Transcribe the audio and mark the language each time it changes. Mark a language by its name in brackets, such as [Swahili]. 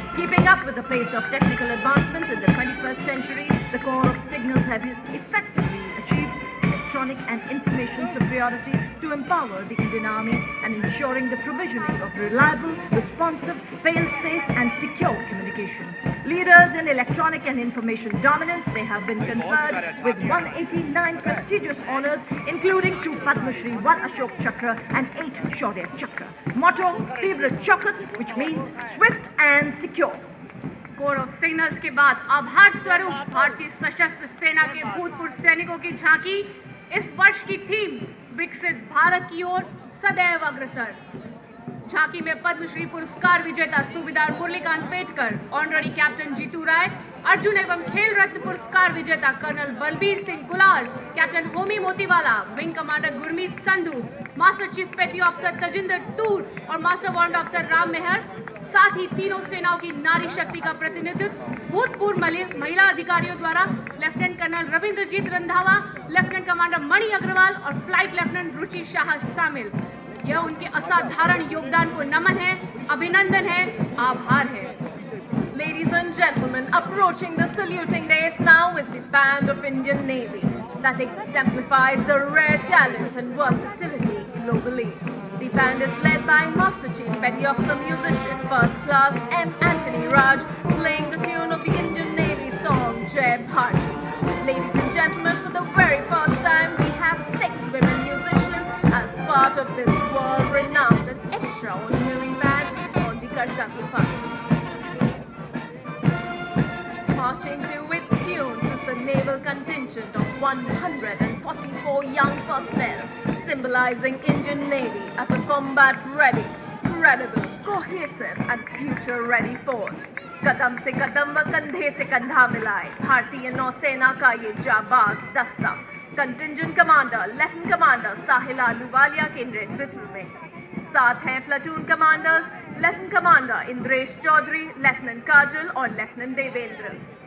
[English] Keeping up with the pace of technical advancements in the 21st century, the Corps of Signals have effectively achieved electronic and information superiority to empower the Indian Army and ensuring the provisioning of reliable, responsive, fail-safe and secure communication. Leaders in electronic and information dominance, they have been conferred with 189 prestigious honours, including 2 Padma Shri, 1 Ashok Chakra and 8 Shaurya Chakra. Motto, Tibra Chaukas, which means swift and secure. [Hindi] Core of signals के बाद आभार स्वरूप भारतीय सशस्त्र सेना के भूतपूर्व सैनिकों की झांकी। इस वर्ष की थीम विकसित भारत की ओर सदैव अग्रसर। झांकी में पद्मश्री पुरस्कार विजेता सूबेदार मुरलीकांत पेटकर, ऑनररी कैप्टन जीतू राय, अर्जुन एवं खेल रत्न पुरस्कार विजेता कर्नल बलबीर सिंह गुलाल, captain Homi Motiwala, wing commander Gurmeet Sandhu, master chief पेटी ऑफिसर तजिंदर टूर और मास्टर वारंट ऑफिसर राम मेहर, साथ ही तीनों सेनाओं की नारी शक्ति का प्रतिनिधित्व भूतपूर्व महिला अधिकारियों द्वारा lieutenant colonel रविंद्रजीत Randhawa, lieutenant commander मणि अग्रवाल और फ्लाइट लेफ्टिनेंट रुचि शाह शामिल। यह उनके असाधारण योगदान को नमन है, अभिनंदन है, आभार है। [English] Ladies and gentlemen, approaching the saluting dais now is the band of Indian Navy that exemplifies the rare talent and versatility globally. The band is led by Master Chief Petty Officer Musician First Class M. Anthony Raj, playing the tune of the Indian Navy song Jai Bharti. Ladies and gentlemen, for the very first time, we have 6 women musicians as part of this world-renowned and extraordinary band on the Kartavya Path. Marching to its tunes is the naval contingent of 144 young personnel, symbolizing Indian Navy as a combat-ready, credible, cohesive and future-ready force. [Hindi] कदम से कदम व कंधे से कंधा मिलाए भारतीय नौसेना का ये जाबाज दस्ता कंटिंजेंट कमांडर लेफ्टिनेंट कमांडर साहिल आलूवालिया के नेतृत्व में। साथ हैं platoon commanders lieutenant commander Indresh Chaudhary, lieutenant काजल और लेफ्टिनेंट देवेंद्र।